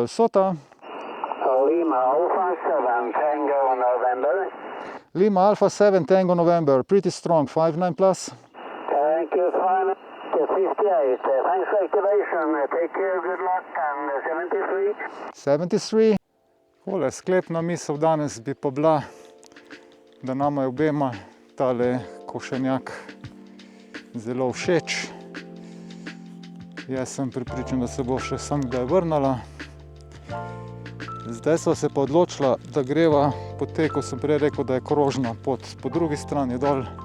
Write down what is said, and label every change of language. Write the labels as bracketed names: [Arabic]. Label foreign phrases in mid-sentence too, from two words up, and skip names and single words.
[English] Sota. Lima Alpha 7 Tango November. Lima Alpha 7 Tango November. Pretty strong. 5.9 plus. Thank you, 58. Thanks for activation. Take care, good luck, and 73. 73. [Slovenian] Tole sklepna misel danes bi pa bila, da nama je obema tale košenjak zelo všeč. Jaz sem prepričan, da se bo še sem kdaj vrnala. Zdaj sva se pa odločila, da greva po tej, ko sem prej rekel, da je krožna pot po drugi strani dol.